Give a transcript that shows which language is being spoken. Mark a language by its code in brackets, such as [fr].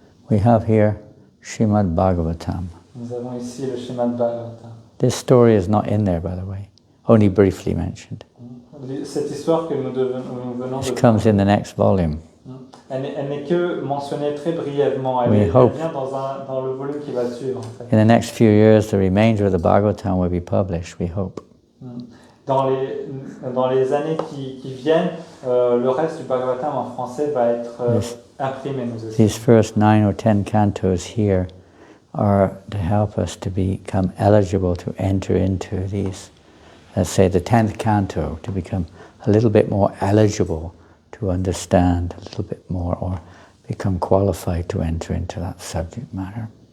[en] We have here Srimad Bhagavatam. [fr] Nous avons ici le Srimad Bhagavatam. [en] This story is not in there, by the way, only briefly mentioned. [fr] Cette histoire que nous venons de... [en] It comes in the next volume. [fr] Elle n'est que mentionnée très brièvement. Elle vient dans le volume qui va suivre. En fait. [en] In the next few years, the remainder of the Bhagavatam will be published, we hope. [fr] Dans les années qui viennent, le reste du Bhagavatam en français va être imprimé, nous aussi. [en] These first 9 or 10 cantos here are to help us to become eligible to enter into these, let's say the 10th canto, to become a little bit more eligible to understand a little bit more or become qualified to enter into that subject matter.